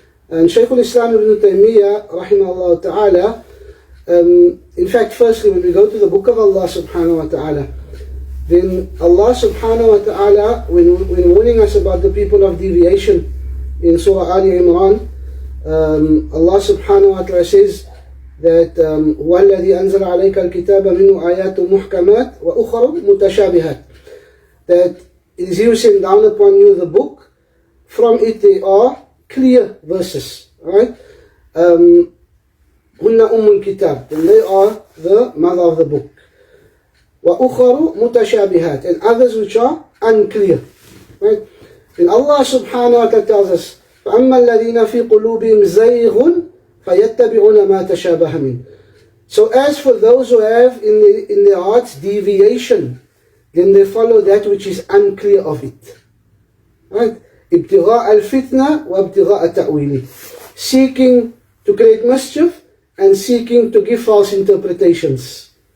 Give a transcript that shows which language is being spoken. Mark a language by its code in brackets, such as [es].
[en] And Shaykh al-Islam ibn Taymiyyah rahimahullah ta'ala, in fact, firstly, when we go to the book of Allah subhanahu wa ta'ala, then Allah subhanahu wa ta'ala, when warning us about the people of deviation in Surah Ali Imran, Allah subhanahu wa ta'ala says that [ar] هو الذي أنزل عليك الكتاب منه آيات محكمات وأخر متشابهات, [en] that it is He who sent down upon you the book. From it they are clear verses, right? [ar] هن أم الكتاب, [en] and they are the mother of the book. [ar] وأخر متشابهات, [en] and others which are unclear, right? And Allah subhanahu wa ta'ala tells us, [ar] فأما الذين في قلوبهم زيغ فيتبعون ما تشابه منه. [en] So as for those who have in their hearts deviation, then they follow that which is unclear of it, right? [ar] ابتغاء الفتنة وابتغاء التأويل, [en] seeking to create mischief and seeking to give false interpretations.